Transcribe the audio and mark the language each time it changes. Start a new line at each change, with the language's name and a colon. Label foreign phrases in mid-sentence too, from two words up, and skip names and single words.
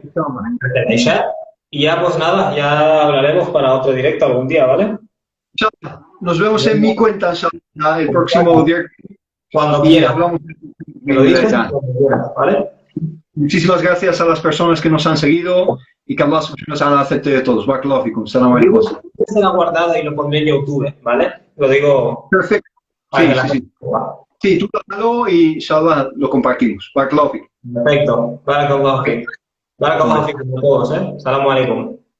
Spanish: Y ya, pues nada, ya hablaremos para otro directo algún día, ¿vale? Nos vemos en mi cuenta el próximo directo. Cuando Y quiera. hablamos Me lo dices cuando quiera, ¿vale? Muchísimas gracias a las personas que nos han seguido y que
Arabic: الله سبحانه وتعالى
Spanish: acepte de todos.
Arabic: بارك الله فيكم. سلام عليكم.
Spanish: Será guardado y lo pondré en YouTube, ¿vale? Lo digo. Perfecto. Sí, tú hágalo y inshallah lo compartimos.
Arabic: بارك الله فيكم. Perfecto. بارك الله فيكم. بارك الله فيكم
Spanish: a todos,
Arabic: ¿eh? سلام عليكم.